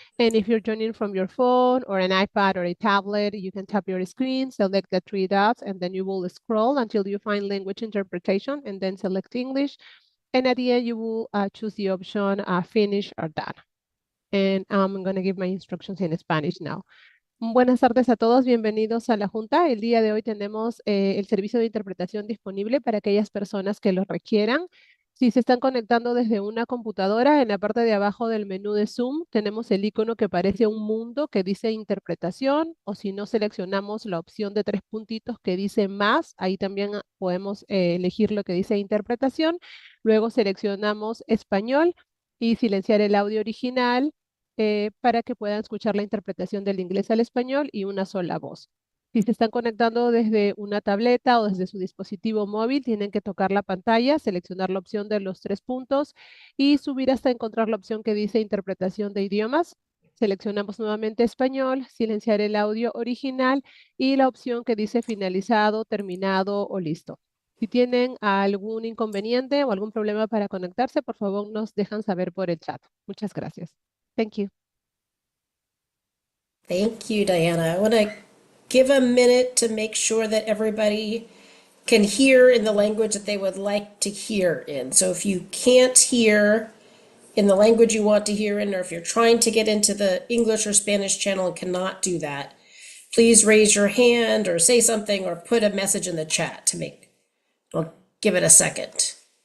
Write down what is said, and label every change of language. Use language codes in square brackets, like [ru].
[en] And if you're joining from your phone or an iPad or a tablet, you can tap your screen, select the three dots, and then you will scroll until you find language interpretation and then select English. And at the end, you will choose the option finish or done. And I'm going to give my instructions in Spanish now. [es] Buenas tardes a todos, bienvenidos a la Junta. El día de hoy tenemos el servicio de interpretación disponible para aquellas personas que lo requieran. Si se están conectando desde una computadora, en la parte de abajo del menú de Zoom tenemos el icono que parece un mundo que dice interpretación, o si no seleccionamos la opción de tres puntitos que dice más, ahí también podemos elegir lo que dice interpretación. Luego seleccionamos español y silenciar el audio original para que puedan escuchar la interpretación del inglés al español y una sola voz. Si se están conectando desde una tableta o desde su dispositivo móvil, tienen que tocar la pantalla, seleccionar la opción de los tres puntos y subir hasta encontrar la opción que dice interpretación de idiomas. Seleccionamos nuevamente español, silenciar el audio original y la opción que dice finalizado, terminado o listo. Si tienen algún inconveniente o algún problema para conectarse, por favor nos dejan saber por el chat. Muchas gracias. Thank you. [en] Thank you, Diana. I want to give a minute to make sure that everybody can hear in the language that they would like to hear in. So if you can't hear in the language you want to hear in, or if you're trying to get into the English or Spanish channel and cannot do that, please raise your hand or say something or put a message in the chat to make, I'll give it a second.